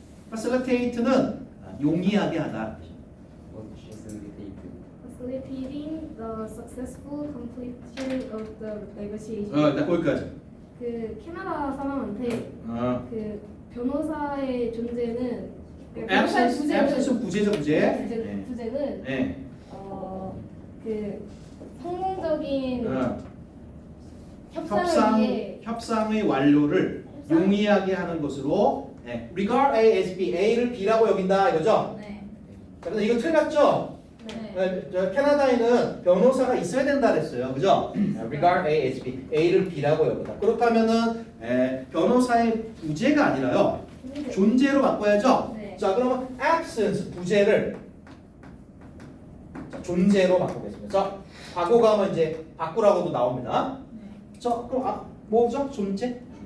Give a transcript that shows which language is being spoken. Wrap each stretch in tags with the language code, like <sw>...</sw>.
<ko>facilitate는 용이하게 하다.</ko> <en>facilitating the successful completion of the negotiation.</en> <ko>나 거기까지. 그 캐나다 사람한테 그 변호사의 존재는 absence 부재죠 부재. 부재는 네. 그 성공적인 협상을 위해 협상의 완료를 용이하게 하는 것으로</ko> <en>regard A as B,</en> <ko>A를 B라고 여긴다 이거죠? 네. 자, 근데 이거 틀렸죠? 네. 저 캐나다에는 변호사가 있어야 된다 그랬어요, 그죠?</ko> <en>regard A as B,</en> <ko>A를 B라고 여긴다. 그렇다면은 변호사의 부재가 아니라요, 존재로 바꿔야죠? 네. 자, 그러면 absence 부재를 자, 존재로 바꾸겠습니다. 자, 과거가면 이제 바꾸라고도 나옵니다. 네. 자, 그럼 뭐죠? 존재?</ko>